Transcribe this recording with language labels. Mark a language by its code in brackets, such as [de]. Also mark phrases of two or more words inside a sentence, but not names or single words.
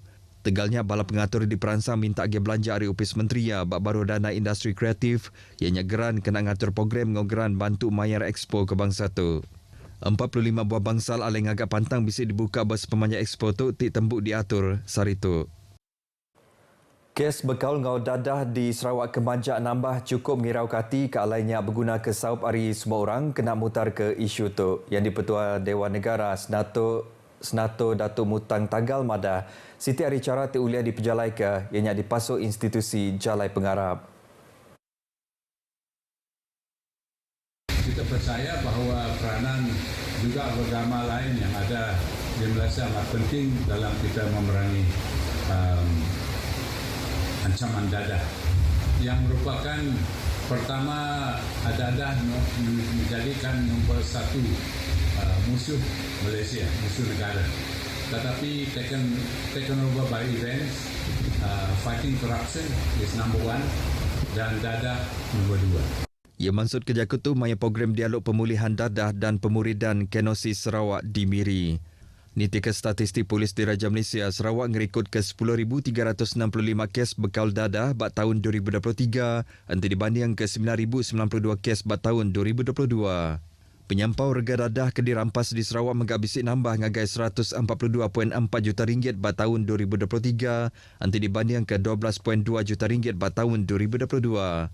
[iba] Tegalnya bala pengatur di peransang minta agi belanja ari Upis Menteri bak baru dana industri kreatif, ianya geran kena ngatur program ngau geran bantu mayar expo ke bangsa tu. 45 buah bangsal alai ngagak pantang bisa dibuka bas pemanjat expo tu ti tembuk diatur sari tu. Kes bekaul ngau dadah di Sarawak Kemanjak nambah cukup ngirau kati ke alainya berguna ke saup hari semua orang kena mutar ke isu tu. Yang di-Pertua Dewan Negara Senator Datuk Mutang Tagal madah Siti Ari cara teulia diperjalai ke ianya dipasuk institusi Jalai Pengarap. [ms] Kita percaya bahawa peranan juga agama lain yang ada di Malaysia amat penting dalam kita memerangi ancaman dadah yang merupakan pertama dadah menjadikan nombor satu musuh Malaysia, musuh negara. [en] Tetapi taken over by events, fighting corruption is number one [ms] dan dadah nombor dua. [iba] Ia maksud ke Jakarta maya program dialog pemulihan dadah dan pemuridan Kenosis Sarawak di Miri. Niti ke statistik Polis Diraja Malaysia, Sarawak ngerikut ke 10,365 kes bekaul dadah bak tahun 2023, anti dibanding ke 9,092 kes bak tahun 2022. Penyampau rega dadah ke dirampas di Sarawak megak bisik nambah ngagai 142.4 juta ringgit bak tahun 2023, anti dibanding ke 12.2 juta ringgit bak tahun 2022.